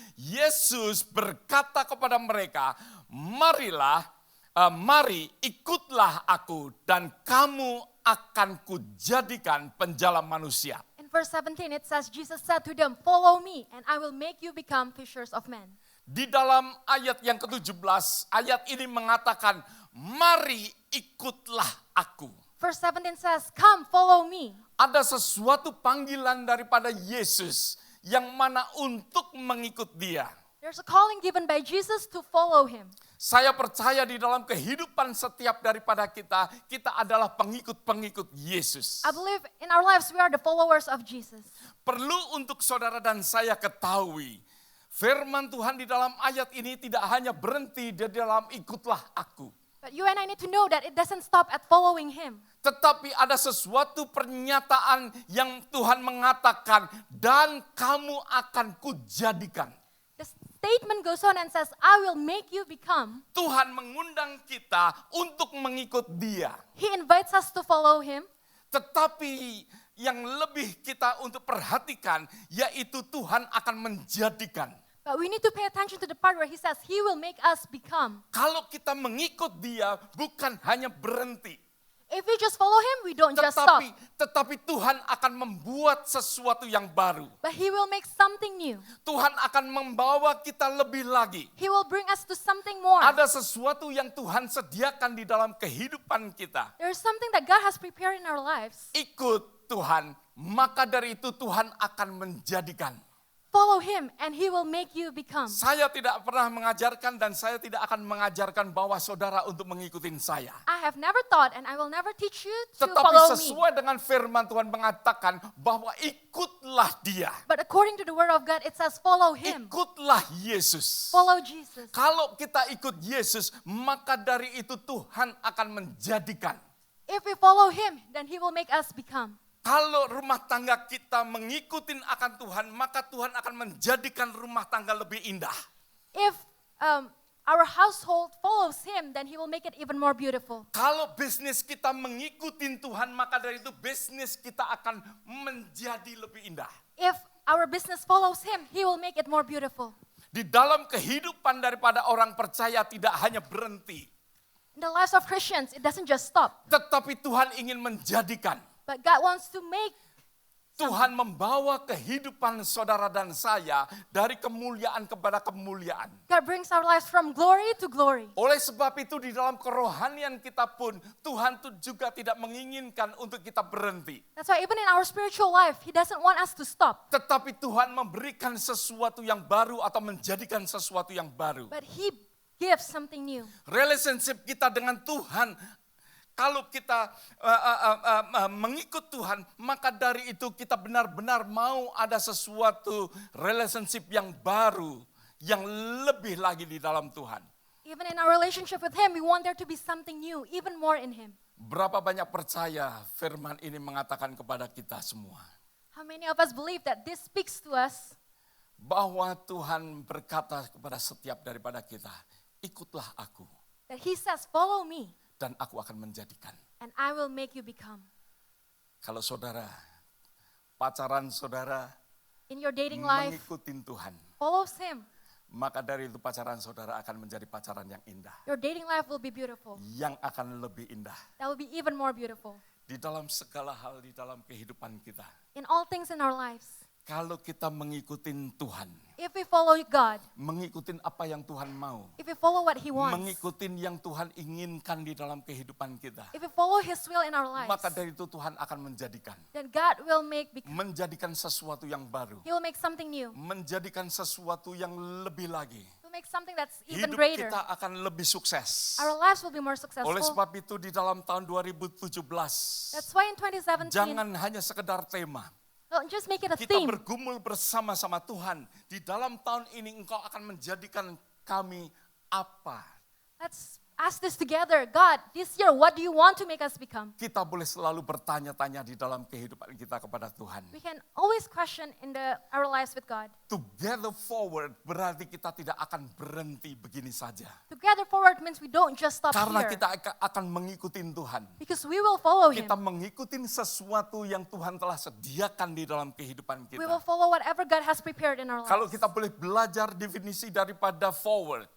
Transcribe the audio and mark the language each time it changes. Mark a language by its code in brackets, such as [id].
[id] Yesus berkata kepada mereka, mari ikutlah aku dan kamu akan kujadikan penjala manusia. [en] In verse 17 it says, Jesus said to them, "Follow me and I will make you become fishers of men." [id] Di dalam ayat yang ke-17, ayat ini mengatakan, mari ikutlah aku. [en] Verse 17 says, "Come, follow me." [id] Ada sesuatu panggilan daripada Yesus yang mana untuk mengikut dia. [en] There's a calling given by Jesus to follow him. [id] Saya percaya di dalam kehidupan setiap daripada kita adalah pengikut-pengikut Yesus. [en] I believe in our lives we are the followers of Jesus. [id] Perlu untuk saudara dan saya ketahui, firman Tuhan di dalam ayat ini tidak hanya berhenti di dalam ikutlah aku. [en] But you and I need to know that it doesn't stop at following him. [id] Tetapi ada sesuatu pernyataan yang Tuhan mengatakan, dan kamu akan kujadikan. [en] The statement goes on and says, "I will make you become." [id] Tuhan mengundang kita untuk mengikut dia. [en] He invites us to follow him. [id] Tetapi yang lebih kita untuk perhatikan, yaitu Tuhan akan menjadikan. [en] But we need to pay attention to the part where he says, he will make us become. [id] Kalau kita mengikut dia, bukan hanya berhenti. [en] If we just follow him, we don't just stop. [id] Tetapi Tuhan akan membuat sesuatu yang baru. [en] But he will make something new. [id] Tuhan akan membawa kita lebih lagi. [en] He will bring us to something more. [id] Ada sesuatu yang Tuhan sediakan di dalam kehidupan kita. [en] There is something that God has prepared in our lives. [id] Ikut Tuhan, maka dari itu Tuhan akan menjadikan. [en] Follow him and he will make you become. [id] Saya tidak pernah mengajarkan dan saya tidak akan mengajarkan bahwa saudara untuk mengikuti saya. [en] I have never taught and I will never teach you to [id] Tetapi [en] follow me. [id] sesuai dengan firman Tuhan mengatakan bahwa ikutlah dia. [en] But according to the word of God, it says follow him. [id] Ikutlah Yesus. [en] Follow Jesus. [id] Kalau kita ikut Yesus, maka dari itu Tuhan akan menjadikan. [en] If we follow him, then he will make us become. [id] Kalau rumah tangga kita mengikuti akan Tuhan, maka Tuhan akan menjadikan rumah tangga lebih indah. [en] If our household follows him, then he will make it even more beautiful. [id] Kalau bisnis kita mengikuti Tuhan, maka dari itu bisnis kita akan menjadi lebih indah. [en] If our business follows him, he will make it more beautiful. [id] Di dalam kehidupan daripada orang percaya tidak hanya berhenti. [en] In the lives of Christians, it doesn't just stop. [id] Tetapi Tuhan ingin menjadikan. [en] But God wants to make [id] Tuhan membawa kehidupan saudara dan saya dari kemuliaan kepada kemuliaan. [en] God brings our lives from glory to glory. [id] Oleh sebab itu di dalam kerohanian kita pun Tuhan tuh juga tidak menginginkan untuk kita berhenti. [en] That's why even in our spiritual life, He doesn't want us to stop. [id] Tetapi Tuhan memberikan sesuatu yang baru atau menjadikan sesuatu yang baru. [en] But He gives something new. [id] Relationship kita dengan Tuhan, kalau kita mengikut Tuhan, maka dari itu kita benar-benar mau ada sesuatu relationship yang baru, yang lebih lagi di dalam Tuhan. [en] Even in our relationship with Him, we want there to be something new, even more in Him. [id] Berapa banyak percaya firman ini mengatakan kepada kita semua, [en] How many of us believe that this speaks to us? [id] bahwa Tuhan berkata kepada setiap daripada kita, ikutlah aku [en] That He says, follow me, [id] dan aku akan menjadikan. [en] and I will make you become. [id] Kalau saudara, pacaran saudara [en] In your dating life, [id] mengikutin Tuhan, [en] follows Him. [id] maka dari itu pacaran saudara akan menjadi pacaran yang indah. [en] Your dating life will be beautiful. [id] Yang akan lebih indah. [en] That will be even more beautiful. [id] Di dalam segala hal di dalam kehidupan kita. [en] In all things in our lives, [id] Kalau kita mengikutin Tuhan, [en] if we follow God, [id] mengikutin apa yang Tuhan mau, [en] if we follow what He wants, [id] mengikutin yang Tuhan inginkan di dalam kehidupan kita, [en] if we follow His will in our lives, [id] maka dari itu Tuhan akan menjadikan. [en] then God will become. [id] Menjadikan sesuatu yang baru. [en] He will make something new. [id] Menjadikan sesuatu yang lebih lagi. [en] He will make something that's even [id] Hidup [en] greater. [id] kita akan lebih sukses. [en] Our lives will be more successful. [id] Oleh sebab itu di dalam tahun 2017, [en] That's why in 2017, [id] jangan hanya sekedar tema. [en] don't just make it a [id] Kita [en] theme. [id] bergumul bersama-sama Tuhan. Di dalam tahun ini engkau akan menjadikan kami apa? [en] Let's ask this together. God, this year, what do you want to make us become? [id] Kita boleh selalu bertanya-tanya di dalam kehidupan kita kepada Tuhan. [en] We can always question in our lives with God. Together forward [id] berarti kita tidak akan berhenti begini saja. [en] Together forward means we don't just stop [id] Karena [en] here. [id] kita akan mengikuti Tuhan. [en] Because we will follow Him. [id] Kita mengikuti sesuatu yang Tuhan telah sediakan di dalam kehidupan [en] We will [id] kita. [en] follow whatever God has prepared in our [id] Kalau [en] lives. [id] kita boleh belajar definisi daripada forward.